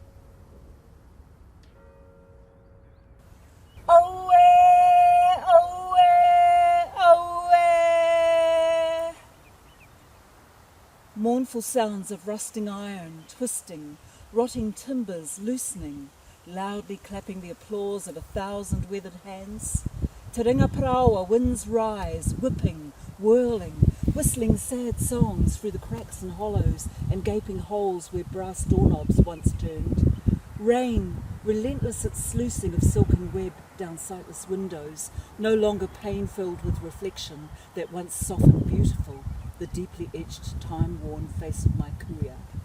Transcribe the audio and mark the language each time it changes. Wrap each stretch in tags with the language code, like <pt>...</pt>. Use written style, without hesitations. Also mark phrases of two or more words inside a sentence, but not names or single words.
<en>Away, away, away. Mournful sounds of rusting iron, twisting, rotting timbers loosening, loudly clapping the applause of 1,000 weathered hands.</en> <mi>Te ringa parawa,</mi> <en>winds rise, whipping, whirling, whistling sad songs through the cracks and hollows and gaping holes where brass doorknobs once turned. Rain, relentless at sluicing of silken web down sightless windows, no longer pain-filled with reflection that once softened beautiful, the deeply edged, time-worn face of my kuya.</en>